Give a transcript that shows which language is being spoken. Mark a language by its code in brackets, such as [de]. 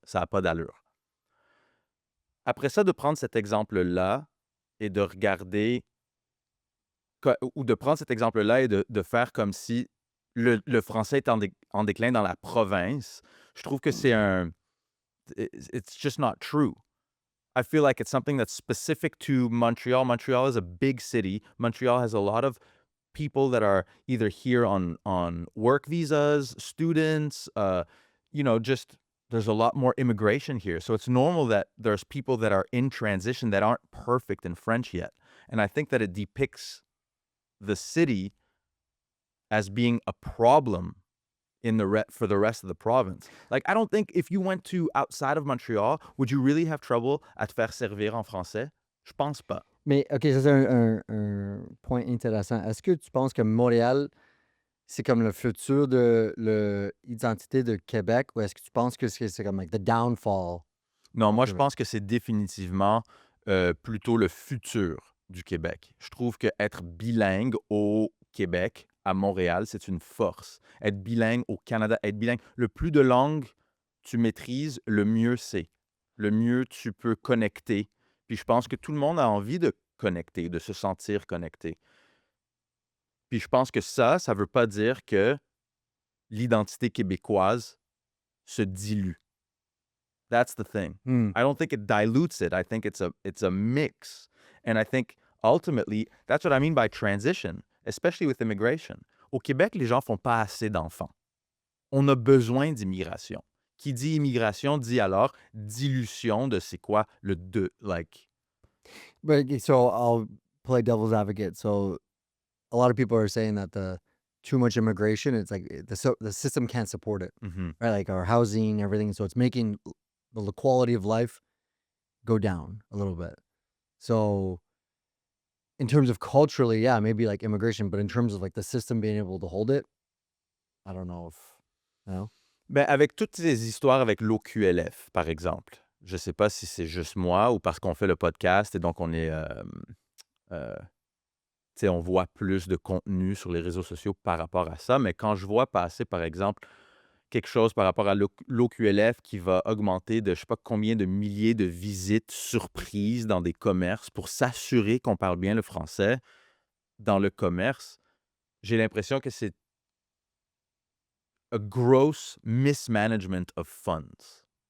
[fr] Ça n'a pas d'allure. » Après ça, de prendre cet exemple-là et de regarder, ou de prendre cet exemple-là et de faire comme si le français est en déclin dans la province, je trouve que c'est [en] it's just not true. I feel like it's something that's specific to Montreal. Montreal is a big city. Montreal has a lot of people that are either here on work visas, students, just there's a lot more immigration here. So it's normal that there's people that are in transition that aren't perfect in French yet. And I think that it depicts the city as being a problem for the rest of the province. Like, I don't think if you went to outside of Montreal, would you really have trouble [fr] à te faire servir en français? Je pense pas. Mais, OK, ça c'est un point intéressant. Est-ce que tu penses que Montréal, c'est comme le futur de l'identité de Québec, ou est-ce que tu penses que c'est comme [en] like the downfall? [fr] Non, moi, je Québec. pense que c'est définitivement plutôt le futur du Québec. Je trouve qu'être bilingue au Québec, à Montréal, c'est une force. Être bilingue au Canada, être bilingue, le plus de langues tu maîtrises, le mieux c'est. Le mieux tu peux connecter. Puis je pense que tout le monde a envie de connecter, de se sentir connecté. Puis je pense que ça ne veut pas dire que l'identité québécoise se dilue. [en] That's the thing. I don't think it dilutes it. I think it's a mix. And I think ultimately, that's what I mean by transition, especially with immigration. [fr] Au Québec, les gens font pas assez d'enfants. On a besoin d'immigration. Qui dit immigration dit alors dilution de c'est quoi le de, like. [en] But so I'll play devil's advocate. So a lot of people are saying that the too much immigration, it's like the system can't support it, right? Like our housing, everything. So it's making the quality of life go down a little bit. So in terms of culturally, yeah, maybe like immigration, but in terms of like the system being able to hold it, I don't know if, [fr] Ben, avec toutes ces histoires avec l'OQLF, par exemple, je sais pas si c'est juste moi ou parce qu'on fait le podcast et donc on est, tu sais, on voit plus de contenu sur les réseaux sociaux par rapport à ça, mais quand je vois passer, par exemple, quelque chose par rapport à l'OQLF qui va augmenter de je sais pas combien de milliers de visites surprises dans des commerces pour s'assurer qu'on parle bien le français dans le commerce, j'ai l'impression que c'est [en] a gross mismanagement of funds.